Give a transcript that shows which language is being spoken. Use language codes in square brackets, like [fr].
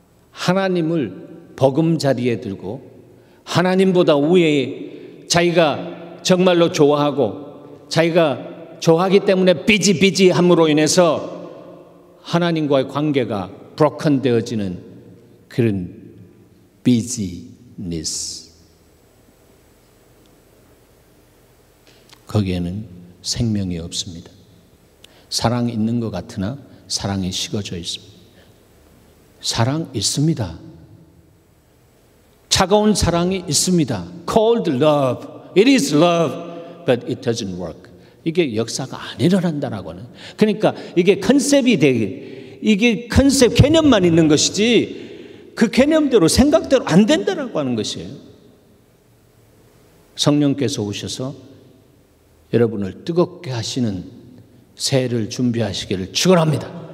[ko] 하나님을 버금 자리에 들고 하나님보다 위에 자기가 정말로 좋아하고 자기가 좋아하기 때문에 비지함으로 인해서 하나님과의 관계가 broken 되어지는 그런 비즈니스, 거기에는 생명이 없습니다. 사랑이 있는 것 같으나 사랑이 식어져 있습니다. 사랑 있습니다. 차가운 사랑이 있습니다. [en] Cold love, it is love, but it doesn't work. [ko] 이게 역사가 안 일어난다라고 하는. 그러니까 이게 컨셉이 되게, 이게 컨셉 개념만 있는 것이지 그 개념대로 생각대로 안 된다라고 하는 것이에요. 성령께서 오셔서 여러분을 뜨겁게 하시는 새해를 준비하시기를 축원합니다.